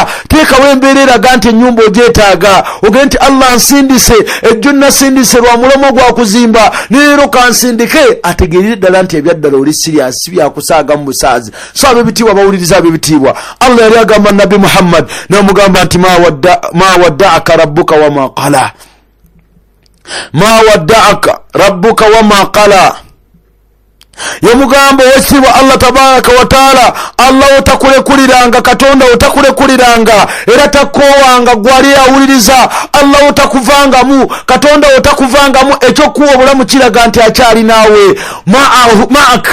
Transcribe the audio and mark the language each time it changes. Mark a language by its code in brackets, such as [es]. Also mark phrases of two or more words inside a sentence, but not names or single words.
[lg] Teekawo embeera eraga nti ennyumba ogyetaaga. Ogende nti Allah nsindise ejjo nasindise lwa mulomo gwa kuzimba neero kansindike. Ategeerere ddala nti ebyaddala oli siriasi byakusaaga mu busaazi. So ab'ebitiibwa bawuliriza ab'ebitiibwa Allah yali agamba nabbi Muhammad n'amugamba nti [ar] ما ودعك ربك وما قلى. ما ودعك ربك وما قلى. [lg] Yamugamba wesiwa [ar] الله تبارك وتعالى [lg] Allah otakulekuliranga. Katonda otakulekuliranga era takowanga gwali awuliriza. Allah otakuvangamu. Katonda otakuvangamu. Ekyokuwa obulamu kiraga nti akyali naawe ma'ak.